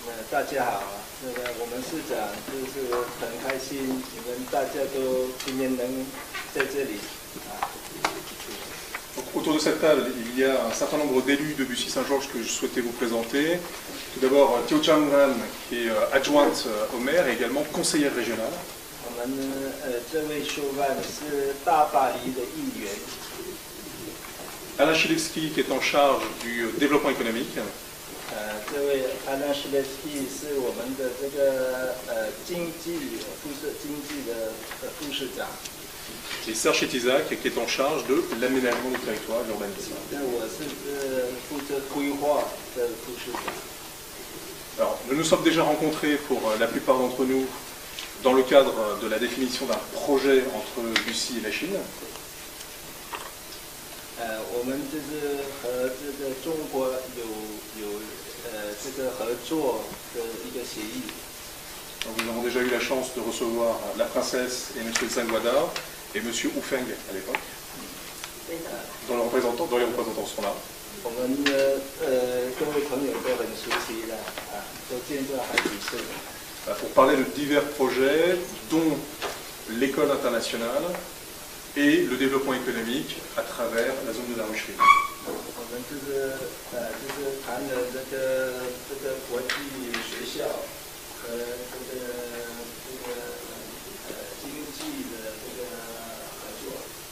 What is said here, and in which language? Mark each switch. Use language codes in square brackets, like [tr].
[zh] 大家好，我们市长就是很开心，你们大家都今天能在这里啊。 [fr] autour de cette table, il y a un certain nombre d'élus de Bussy-Saint-Georges que je souhaitais vous présenter. Tout d'abord, Teo Chang-Ran, qui est adjointe au maire et également conseillère régionale. [zh] 我们这位修办是大巴黎的议员， [fr] Alain Chilewski, qui est en charge du développement économique. [zh] 这位安娜施列斯基是我们的这个经济的副市长。 [fr] Et Serge Chetizac, qui est en charge de l'aménagement du territoire, de l'urbanisme. [zh] 我是负责规划的副市长。 [fr] Alors, nous nous sommes déjà rencontrés pour la plupart d'entre nous dans le cadre de la définition d'un projet entre Bussy et la Chine. [zh] 我们就是和这个中国有这个合作的一个协议。 [fr] Donc, nous avons déjà eu la chance de recevoir la princesse et M. Tsangwada et M. Wu Feng à l'époque, dont les représentants sont là. [zh] 我们的各位朋友都很熟悉了啊，都见过好几次了。 [fr] Pour parler de divers projets, dont l'école internationale et le développement économique à travers la zone de la Rucherie. [zh] 我们就是谈了这个国际学校和这个经济的这个合作。